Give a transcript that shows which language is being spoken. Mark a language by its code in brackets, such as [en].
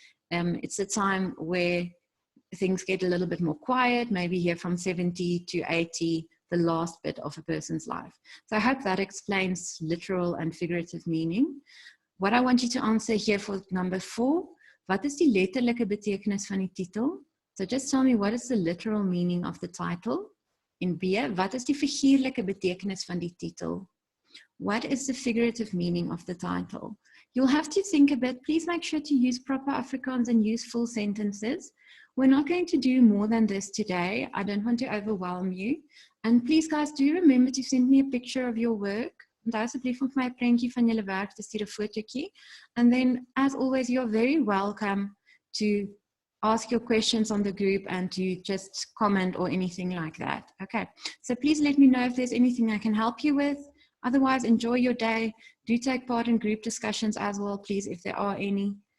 [en] It's a time where things get a little bit more quiet, maybe here from 70 to 80, the last bit of a person's life. So I hope that explains literal and figurative meaning. What I want you to answer here for number 4, [af] wat is die letterlike betekenis van die titel? [en] So just tell me, what is the literal meaning of the title? [af] In B, wat is die figuurlike betekenis van die titel? [en] What is the figurative meaning of the title? You'll have to think a bit. Please make sure to use proper Afrikaans and use full sentences. We're not going to do more than this today. I don't want to overwhelm you. And please, guys, do remember to send me a picture of your work. [af] Onthou asseblief om vir my 'n prentjie van julle werk te stuur, 'n fotootjie. [en] And then, as always, you're very welcome to ask your questions on the group and to just comment or anything like that. Okay, so please let me know if there's anything I can help you with. Otherwise, enjoy your day. Do take part in group discussions as well, please, if there are any.